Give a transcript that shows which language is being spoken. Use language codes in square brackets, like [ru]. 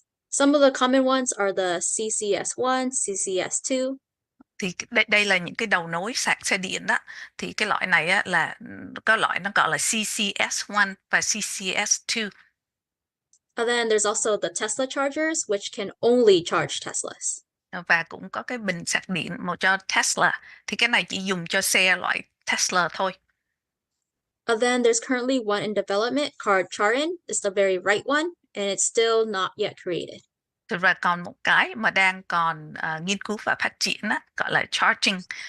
[en] Some of the common ones are the CCS1, CCS2. [vi] Thì đây là những cái đầu nối sạc xe điện đó. Thì cái loại này là có loại nó gọi là CCS1 và CCS2. [en] And then there's also the Tesla chargers, which can only charge Teslas. [vi] Và cũng có cái bình sạc điện một cho Tesla. Thì cái này chỉ dùng cho xe loại Tesla thôi. [en] And then there's currently one in development called Charin. It's the very right one, and it's still not yet created. [vi] Và còn một cái mà đang còn nghiên cứu và phát triển gọi là charging.